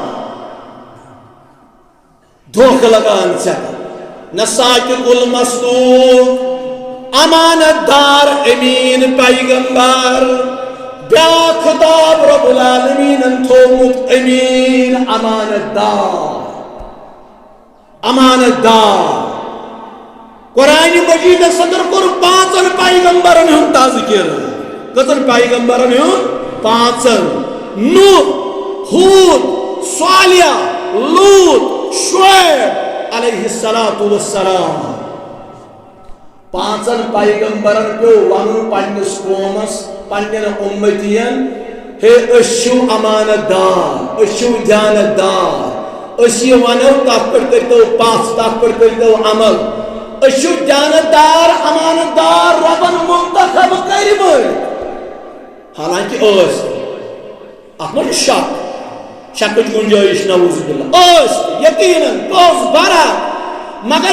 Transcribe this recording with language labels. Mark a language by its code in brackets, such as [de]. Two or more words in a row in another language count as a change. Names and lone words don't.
[ks] دھوکہٕ لگان ژےٚ نہ ساکِر المصدوق امانت دار امین پیغمبر بیاکھ خطاب رب العالمینن تھومُت امین امانت دار قرآن مجیدس اندر کوٚر 5 پیغمبرن ہُنٛد تذکر کٔژن پیغمبرن ہُنٛد 5 نوح ہوٗد صالح لوط شعیب [ar] علیہ الصلاۃ والسلام [ks] 5 پیغمبرن پیو ونُن پننس قومس پنن امتین ہے أسۍ چھِو امانت دار أسۍ چھِو دیانت دار أسۍ یہِ ونو تتھ پٮ۪ٹھ کٔرتو پژھ تتھ پٮ۪ٹھ کٔرتو عمل أسۍ چھِو دیانت دار امانت دار رۄبن منتخب کٔرمٕتۍ حالانکہ ٲسۍ اتھ منٛز چھُ شکٕچ گُنجٲیش [ar] نعوذ باللہ [ks] یقیناً پوٚز برا مگر